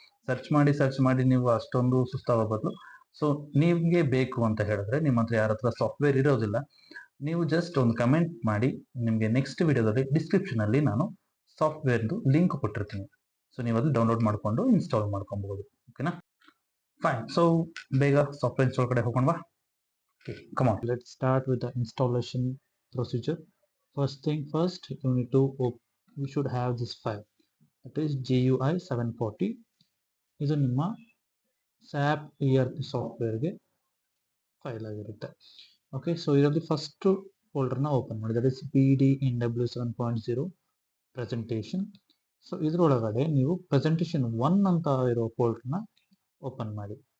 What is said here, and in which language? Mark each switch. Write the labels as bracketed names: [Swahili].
[Kannada] Search ಮಾಡಿ ನೀವು ಅಷ್ಟೊಂದು ಸುಸ್ತಾಗೋ ಬದಲು, ಸೊ ನಿಮಗೆ ಬೇಕು ಅಂತ ಹೇಳಿದ್ರೆ ನಿಮ್ಮ ಹತ್ರ ಯಾರ ಹತ್ರ ಸಾಫ್ಟ್ವೇರ್ ಇರೋದಿಲ್ಲ, ನೀವು ಜಸ್ಟ್ ಒಂದು ಕಮೆಂಟ್ ಮಾಡಿ. ನಿಮಗೆ ನೆಕ್ಸ್ಟ್ ವಿಡಿಯೋದಲ್ಲಿ ಡಿಸ್ಕ್ರಿಪ್ಷನಲ್ಲಿ ನಾನು ಸಾಫ್ಟ್ವೇರ್ದು ಲಿಂಕ್ ಕೊಟ್ಟಿರ್ತೀನಿ. ಸೊ ನೀವು ಅದು ಡೌನ್ಲೋಡ್ ಮಾಡಿಕೊಂಡು ಇನ್ಸ್ಟಾಲ್ ಮಾಡ್ಕೊಬಹುದು. ಓಕೆನಾ? ಫೈನ್. ಸೊ ಬೇಗ ಸಾಫ್ಟ್ವೇರ್ ಇನ್ಸ್ಟಾಲ್ ಕಡೆ ಹೋಗೋಣವಾ? Okay, [English] Come on, let's start with the installation procedure. First thing first, you should have this file, that is GUI 740. [Kannada] ಇದು ನಿಮ್ಮ SAP ERP ಸಾಫ್ಟ್ವೇರ್ಗೆ ಫೈಲ್ ಆಗಿರುತ್ತೆ. ಓಕೆ, ಸೊ ಇದರಲ್ಲಿ first ಫೋಲ್ಡರ್ನ open ಮಾಡಿ, that is BDNW 7.0 presentation. So ಇದರೊಳಗಡೆ ನೀವು presentation 1 ಅಂತ ಇರೋ ಫೋಲ್ಡರ್ನ open ಮಾಡಿ.